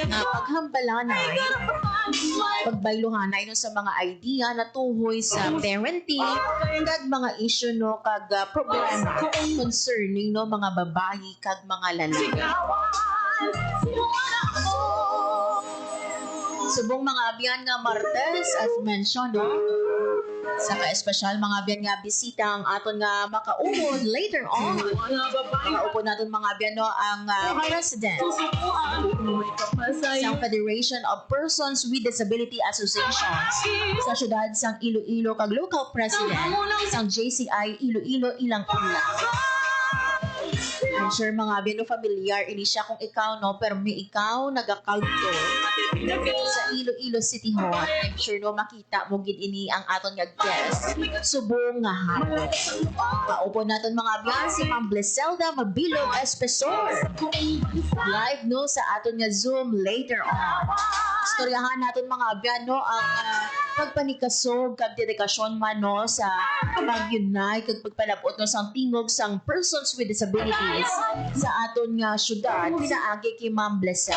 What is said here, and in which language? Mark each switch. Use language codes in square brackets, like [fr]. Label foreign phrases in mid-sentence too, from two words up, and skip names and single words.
[hil] nga paghambalanay pagbayluhanay no sa mga idea na tuhoy sa parenting kag mga issue no kag problema concerning no mga babae kag mga lalaki. Sigawan Sinuan ako Subong mga abyan nga Martes as mentioned no sa ka-espesyal mga abyan nga bisita ang aton nga makaupod [en] later on. [hil] Mga babae Makaupod naton mga abyan no ang president Susukuan May kapasay sa Federation of Persons with Disability Associations sa syudad sang Iloilo kag local president sang JCI Iloilo ilang ulan. [en] I'm sure [hil] mga abyan no familiar ini siya kung ikaw no pero may ikaw nag-account sa Iloilo City Hall. [en] I'm sure [hil] no makita mo gid ini ang aton nga guest subong nga hapon. Paupo naton mga abyan si Ma'am Bliselda Mabilog Espesor. Live no sa aton nga Zoom [en] later on. [hil] Istoryahan naton mga abyan no ang pagpanikasog kag dedikasyon man no sa pag-unite kag pagpalabot no sang tingog sang persons with disabilities sa aton nga syudad pinaagi kay Ma'am Bliselda.